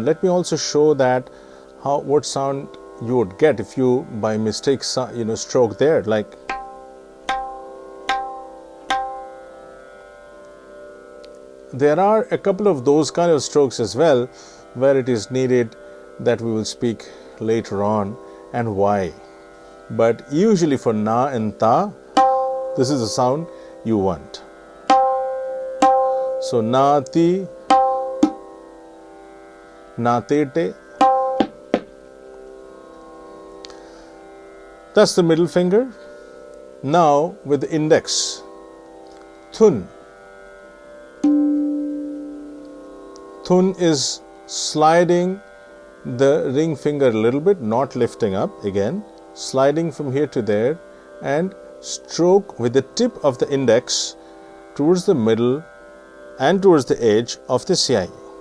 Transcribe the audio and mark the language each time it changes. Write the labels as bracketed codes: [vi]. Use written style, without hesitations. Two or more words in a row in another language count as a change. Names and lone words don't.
[en] Let me also show that what sound you would get if you by mistake stroke there, like there are a couple of those kind of strokes as well where it is needed, that we will speak later on and why. But usually for na and ta, this is the sound you want. So na ti, na te te. That's the middle finger. Now with the index, thun. Thun is sliding the ring finger a little bit, not lifting up again, sliding from here to there, and stroke with the tip of the index towards the middle and towards the edge of the CI.